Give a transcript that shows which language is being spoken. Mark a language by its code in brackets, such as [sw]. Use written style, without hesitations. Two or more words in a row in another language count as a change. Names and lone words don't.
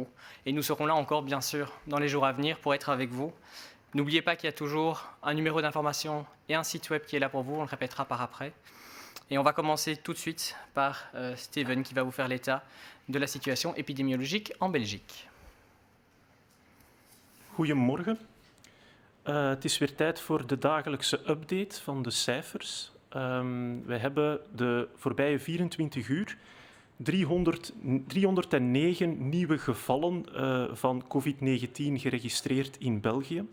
[fr] Et nous serons là encore, bien sûr, dans les jours à venir pour être avec vous. N'oubliez pas qu'il y a toujours un numéro d'information et un site web qui est là pour vous, on le répétera par après. Et on va commencer tout de suite par Steven qui va vous faire l'état de la situation épidémiologique en Belgique. [nl] Goedemorgen. Het is weer tijd voor de dagelijkse update van de cijfers. We hebben de voorbije 24 uur 309 nieuwe gevallen van COVID-19 geregistreerd in België.